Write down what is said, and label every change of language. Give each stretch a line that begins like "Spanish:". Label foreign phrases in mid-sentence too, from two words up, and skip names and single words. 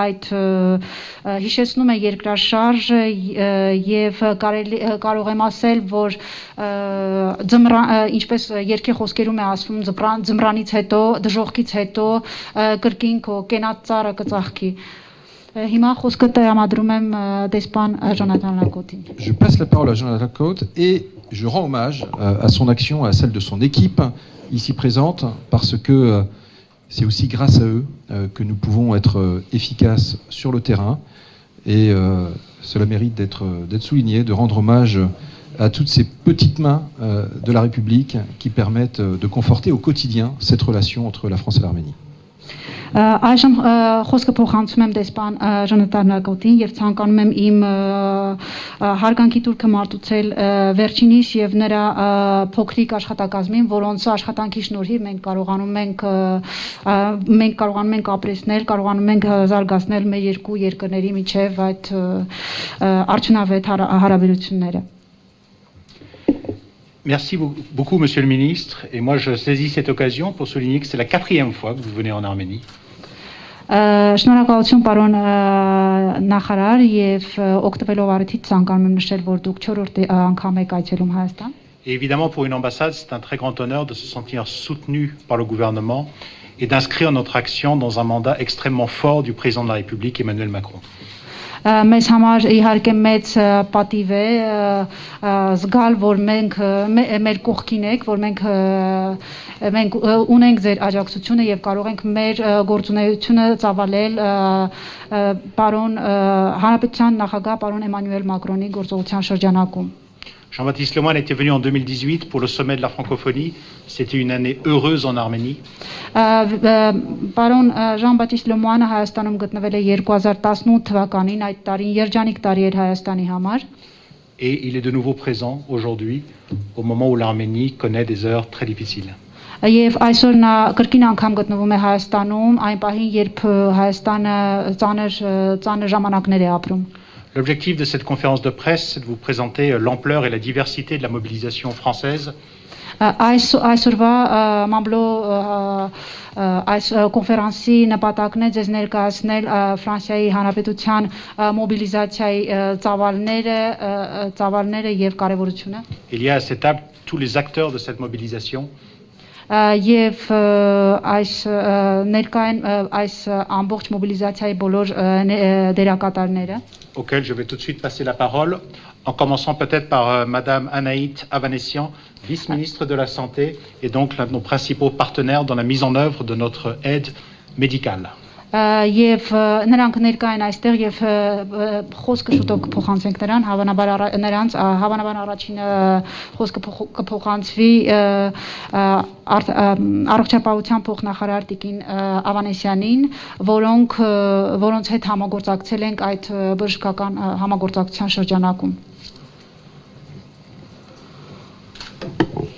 Armenian: է երկրաշարժը եւ կարող եմ ասել որ ինչպես երկի խոսքերում է ասվում ձմրանից հետո դժողքից հետո կրկին քո կենաց ծառը կծաղկի Հիմա խոսքը տրամադրում եմ դեսպան Jonathan Lacote-ին
French: Je passe la parole à Jonathan Lacote et je rends hommage à son action, à celle de son équipe ici présente, parce que c'est aussi grâce à eux que nous pouvons être efficaces sur le terrain. Et cela mérite d'être souligné, de rendre hommage à toutes ces petites mains de la République qui permettent de conforter au quotidien cette relation entre la France et l'Arménie.
Armenian: Այժմ խոսքը փոխանցում եմ դեսպան Jonathan Lacote-ին եւ ցանկանում եմ իմ հարգանքի տուրքը մարտուցել վերջինիս եւ նրա փոքրիկ աշխատակազմին, որոնց աշխատանքի շնորհիվ մենք կարողանում ենք ապրեցնել, կարողանում ենք զարգացնել մեր երկու երկրների միջև այդ արդյունավետ հարաբերությունները
French: Merci beaucoup, Monsieur le Ministre. Et moi, je saisis cette occasion pour souligner que c'est la 4e fois que vous venez en Arménie.
Armenian: Շնորհակալություն պարոն նախարար եւ օգտվելով առիթից ցանկանում եմ նշել որ դուք 4-րդ անգամ եք այցելում Հայաստան
French: Et évidemment pour une ambassade, c'est un très grand honneur de se sentir soutenu par le gouvernement et d'inscrire notre action dans un mandat extrêmement fort du président de la République Emmanuel Macron.
Armenian: Մեզ համար իհարկե մեծ պատիվ է զգալ որ մենք մեր կողքին եք որ մենք ունենք ձեր աջակցությունը եւ կարող ենք մեր գործունեությունը ծավալել պարոն հանրապետության նախագահ պարոն Էմանուել Մակրոնի գործողության շրջանակում
French: Jean-Baptiste Lemoyne était venu en 2018 pour le sommet de la francophonie. C'était une année heureuse en Arménie.
Armenian: Պարոն Jean-Baptiste Lemoyne Հայաստանում գտնվել է 2018 թվականին, այդ տարին երջանիկ տարի էր Հայաստանի համար.
French: Et il est de nouveau présent aujourd'hui, au moment où l'Arménie connaît des heures très difficiles.
Armenian: Եվ այսօր նա կրկին անգամ գտնվում է Հայաստանում, այն պահին, երբ Հայաստանը ծանր ժամանակներ է ապրում.
French: L'objectif de cette conférence de presse, c'est de vous présenter l'ampleur et la diversité de la mobilisation française.
Armenian: Այսօրվա այս կոնֆերանսի նպատակն է ձեզ ներկայացնել Ֆրանսիայի Հանրապետության մոբիլիզացիայի ծավալները եւ կարեւորությունը.
French: Il y a à cette table tous les acteurs de cette mobilisation.
Armenian: Եվ այս ներկային այս ամբողջ մոբիլիզացիայի բոլոր դերակատարները
French: auquel je vais tout de suite passer la parole, en commençant peut-être par Madame Anaït Avanessian, vice-ministre de la Santé, et donc l'un de nos principaux partenaires dans la mise en œuvre de notre aide médicale.
Armenian: Եվ նրանք ներկային այստեղ եւ խոսքը շուտով կփոխանցենք նրան հավանաբար առաջին խոսքը կփոխանցվի առողջապահության փոխնախարար Տիկին Ավանեսյանին որոնց հետ համագործակցել ենք այդ բժշկական համագործակցության շրջանակում